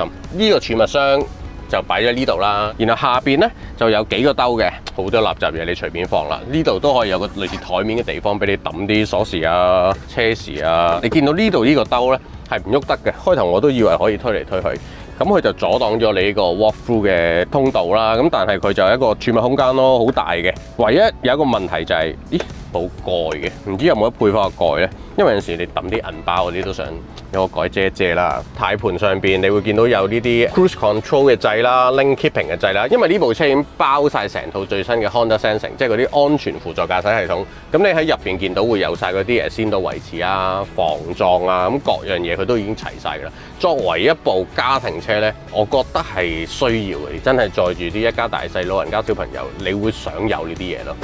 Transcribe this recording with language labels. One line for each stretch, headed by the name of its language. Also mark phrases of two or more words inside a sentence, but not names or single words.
Cantonese: 呢個儲物箱就擺咗呢度啦，然後下邊咧就有幾個兜嘅，好多垃圾嘢你隨便放啦。呢度都可以有個類似台面嘅地方俾你抌啲鎖匙啊、車匙啊。你見到呢度呢個兜咧係唔喐得嘅，開頭我都以為可以推嚟推去。咁佢就阻擋咗你呢個
English: walk through
Cantonese: 嘅通道啦，咁但係佢就係一個儲物空間咯，好大嘅。唯一有一個問題就係，咦，冇蓋嘅，唔知有冇得配翻個蓋咧？因為有陣時你抌啲銀包嗰啲都想有個蓋遮一遮啦。軚盤上邊你會見到有呢啲
English: cruise control
Cantonese: 嘅掣啦、
English: lane keeping
Cantonese: 嘅掣啦。因為呢部車已經包晒成套最新嘅 Honda Sensing，即係嗰啲安全輔助駕駛系統。咁你喺入邊見到會有晒嗰啲先導維持啊、防撞啊，咁各樣嘢佢都已經齊晒㗎啦。作為一部家庭車咧，我覺得係需要嘅，真係載住啲一家大細、老人家、小朋友，你會想有呢啲嘢咯。